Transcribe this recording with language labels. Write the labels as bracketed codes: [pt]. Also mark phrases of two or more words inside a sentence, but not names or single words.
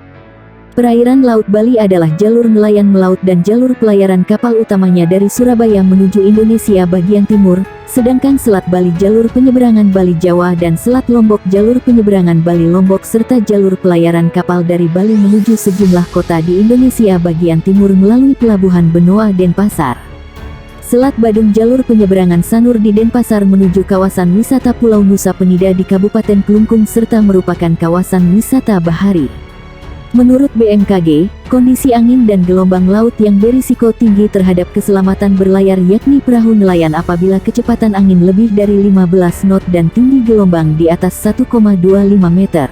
[id] Perairan Laut Bali adalah jalur nelayan melaut dan jalur pelayaran kapal utamanya dari Surabaya menuju Indonesia bagian timur, sedangkan Selat Bali jalur penyeberangan Bali Jawa dan Selat Lombok jalur penyeberangan Bali Lombok serta jalur pelayaran kapal dari Bali menuju sejumlah kota di Indonesia bagian timur melalui Pelabuhan Benoa Denpasar. Selat Badung jalur penyeberangan Sanur di Denpasar menuju kawasan wisata Pulau Nusa Penida di Kabupaten Klungkung serta merupakan kawasan wisata bahari. Menurut BMKG, kondisi angin dan gelombang laut yang berisiko tinggi terhadap keselamatan berlayar yakni perahu nelayan apabila kecepatan angin lebih dari 15 knot dan tinggi gelombang di atas 1,25 meter.